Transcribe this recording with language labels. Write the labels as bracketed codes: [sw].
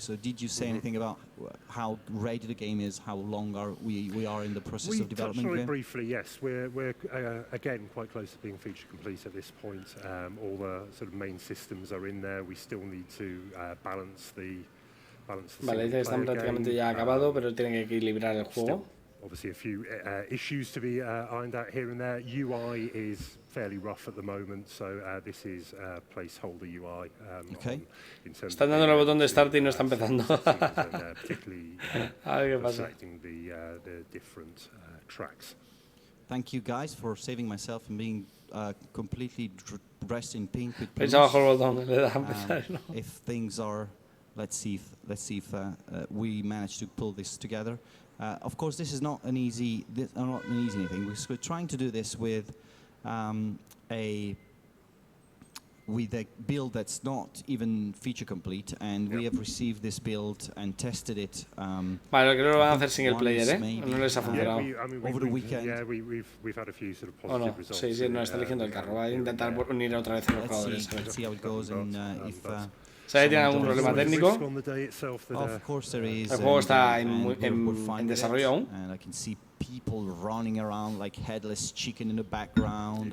[en] So did you say anything about how ready the game is? How long we are in the process of development? We touched on it briefly. Yes, we're again quite close to being feature complete at this point. All the sort of main systems are in there. We still need to balance balance the [es] Vale, dice que están prácticamente ya acabado, pero tienen que equilibrar el juego. [en] Obviously, a few issues to be ironed out here and there. UI is fairly rough at the moment, so this is placeholder UI. [es] Están dando el botón de start y no está empezando. [en] Particularly [es] a ver qué pasa. [en] selecting the different tracks. Thank you guys for saving myself and being completely dressed in pink with [es] Veis abajo el botón, le da a empezar, ¿no? [en] If things are, let's see if we manage to pull this together. Of course, this is not an easy thing. We're trying to do this with a build that's not even feature complete, and we have received this build and tested it. [es] Vale, creo que lo van a hacer single player, no les ha funcionado. [en] Over the weekend. Yeah, we've had a few sort of positive results. [es] Sí, no, está eligiendo el carro. Va a intentar unir otra vez a los jugadores. [en] Let's see how it goes and if. [es] ¿Sabes si tiene algún problema técnico? [en] Of course there is. [es] El juego está en desarrollo aún. [en] And I can see people running around like headless chicken in the background.